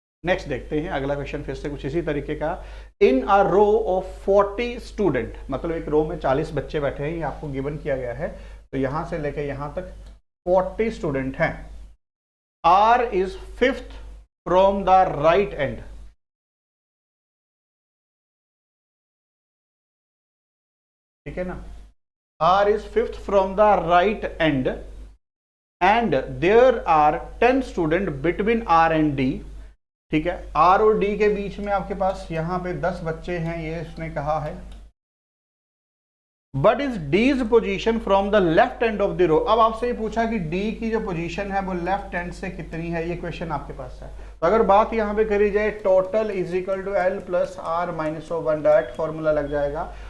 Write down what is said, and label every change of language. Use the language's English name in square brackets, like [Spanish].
[Hindi] Next देखते हैं अगला क्वेश्चन, फिर से कुछ इसी तरीके का। [English] in a row of 40 student, [Hindi] मतलब एक रो में 40 बच्चे बैठे हैं, ये आपको गिवन किया गया है। तो यहां से लेके यहां तक 40 स्टूडेंट हैं। [English] R is 5th from the right end. [Hindi] ठीक है ना, [English] R is 5th from the right end and there are 10 students between R and D। [Hindi] ठीक है, R और D के बीच में आपके पास यहाँ पे 10 बच्चे हैं, ये इसने कहा है। [English] But is D's position from the left end of the row. [Hindi] अब आपसे ये पूछा कि D की जो पोजीशन है वो लेफ्ट एंड से कितनी है, ये क्वेश्चन आपके पास है। तो अगर बात यहाँ पे करी जाए, [English] total is equal to L + R - 1, [Hindi] direct formula लग जाएगा।